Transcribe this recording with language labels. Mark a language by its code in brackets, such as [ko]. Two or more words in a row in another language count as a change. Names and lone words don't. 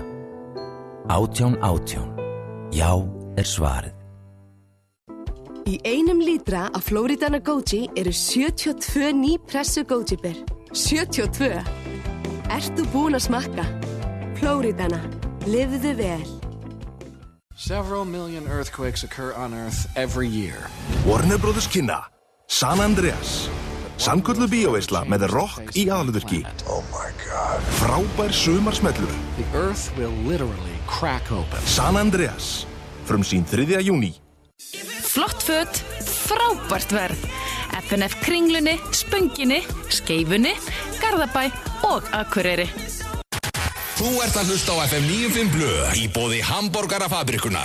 [is] 1818. Já er svarið. Í einum lítra af Floridana Goji eru 72 ný pressu Goji-ber. 72! Ert þú búin að smakka? Floridana. Lifðu vel. [en] Several million earthquakes occur on Earth every year. [is] Warner Brothers kynna San Andreas. Sannkölluð bíóveisla með rock í aðalhlutverki. [en] Oh my god. [is] Frábær sumarsmellur. [en] The Earth will literally crack open. [is] San Andreas. Frumsýnd 3. júní. Flott föt, frábært verð. FNF Kringlunni, Spönginni, Skeifunni, Garðabæ og Akureyri. Þú ert að hlusta á FM 95 Blu í boði hamborgarafabrikunar.